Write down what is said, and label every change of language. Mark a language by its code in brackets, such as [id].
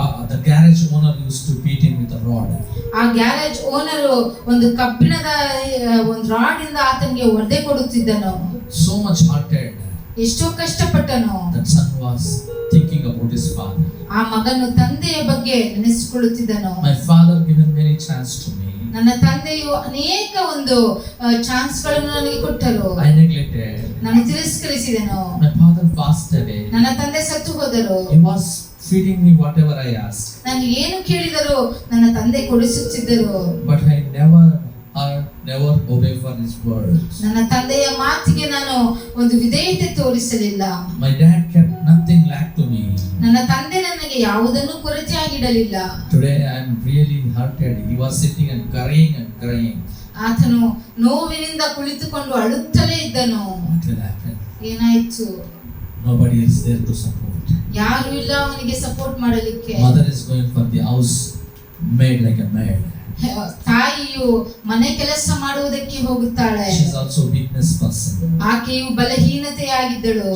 [en] The garage owner used to beat him with a rod. [kn] ಆ garage owner ಒಂದು ಕಬ್ಬಿಣದ ಒಂದು ರಾಡ್ ಇಂದ ಆತನಿಗೆ ಒದೆ ಕೊಡುತ್ತಿದ್ದನು. [en] So much hearted. [kn] ಎಷ್ಟೋ ಕಷ್ಟಪಟ್ಟನು. [en] That son was thinking about his father. [kn] ಆ ಮಗನು ತಂದೆಯ ಬಗ್ಗೆ ನೆನೆಸಿಕೊಳ್ಳುತ್ತಿದ್ದನು. [en] My father given many chance to me. [kn] ನನ್ನ ತಂದೆಯು ಅನೇಕ ಒಂದು ಚಾನ್ಸ್ ಗಳನ್ನು ನನಗೆ ಕೊಟ್ಟರು. [en] I neglected. [kn] ನಾನು ತಿರಸ್ಕರಿಸಿದೆನು. [en] My father passed away. [kn] ನನ್ನ ತಂದೆ ಸತ್ತು ಹೋದರು. [en] He was feeding me whatever I asked. [kn] ನಾನು ಏನು ಕೇಳಿದರೂ ನನ್ನ ತಂದೆ ಕೊಡಿಸುತ್ತಿದ್ದರು. [en] But I never obey for his words. [kn] ನನ್ನ ತಂದೆಯ ಮಾತಿಗೆ ನಾನು ಒಂದು ವಿಧೇಯತೆ ತೋರಿಸಲಿಲ್ಲ. [en] My dad kept nothing lack to me. [kn] ನನ್ನ ತಂದೆ ನನಗೆ ಯಾವುದನ್ನು ಕೊರತೆಯಾಗಿಡಲಿಲ್ಲ. [en] Today I am really hurted. He was sitting and crying. [kn] ಆತನು ನೋವಿನಿಂದ ಕುಳಿತುಕೊಂಡು ಅಳುತ್ತಲೇ ಇದ್ದನು. [en] What will happen? [kn] ಏನಾಯ್ತು? [en] Nobody is there to support. [kn] ಯಾರು ಇಲ್ಲ ಅವನಿಗೆ ಸಪೋರ್ಟ್ ಮಾಡಲಿಕ್ಕೆ. [en] Mother is going for the house maid like a maid. [kn] ತಾಯಿಯು ಮನೆ ಕೆಲಸ ಮಾಡುವುದಕ್ಕೆ ಹೋಗುತ್ತಾಳೆ. [en] She is also a weakness person. [kn] ಆಕೆಯು ಬಲಹೀನತೆಯಾಗಿದ್ದಳು.